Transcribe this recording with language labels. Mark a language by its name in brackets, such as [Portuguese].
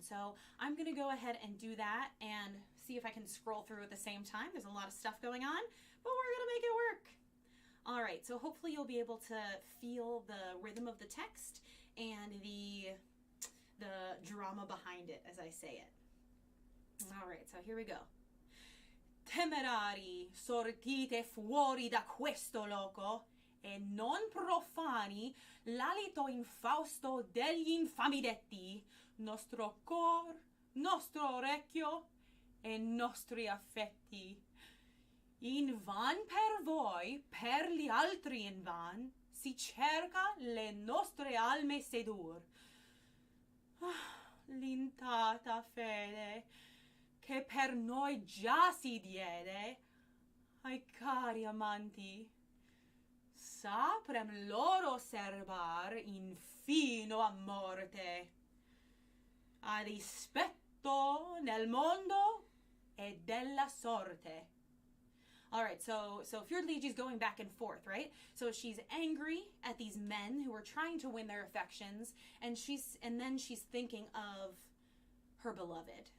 [English] So I'm going to go ahead and do that and see if I can scroll through at the same time. There's a lot of stuff going on, but we're going to make it work. All right, so hopefully you'll be able to feel the rhythm of the text and the drama behind it as I say it. All right, so here we go. [Italian] Temerari, sortite fuori da questo loco e non profani l'alito infausto degli infami detti, nostro cor, nostro orecchio e nostri affetti. Invan per voi, per gli altri invan, si cerca le nostre alme sedur. L'intata fede che per noi già si diede ai cari amanti, saprem loro serbar infino a morte, a dispetto nel mondo e della sorte. [English] All right, so Fiordaligi's going back and forth, right? So she's angry at these men who are trying to win their affections, and then she's thinking of her beloved.